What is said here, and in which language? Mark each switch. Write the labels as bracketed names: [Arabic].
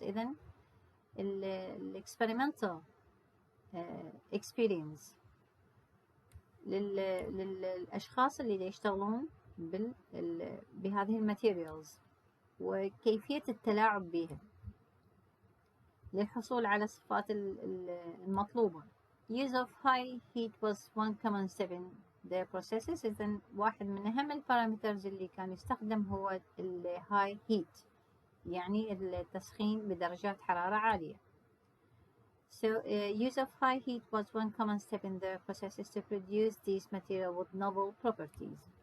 [Arabic] إذن [English] experimental experience [Arabic] للأشخاص اللي يشتغلون بهذه الماتيريالز وكيفية التلاعب بها للحصول على الصفات المطلوبة. [English] Use of high heat was one common step in their processes. [Arabic] إذن واحد من أهم البارامترز اللي كان يستخدم هو [English] high heat، [Arabic] يعني التسخين بدرجات حرارة عالية. [English] So, use of high heat was one common step in their processes to produce these materials with novel properties.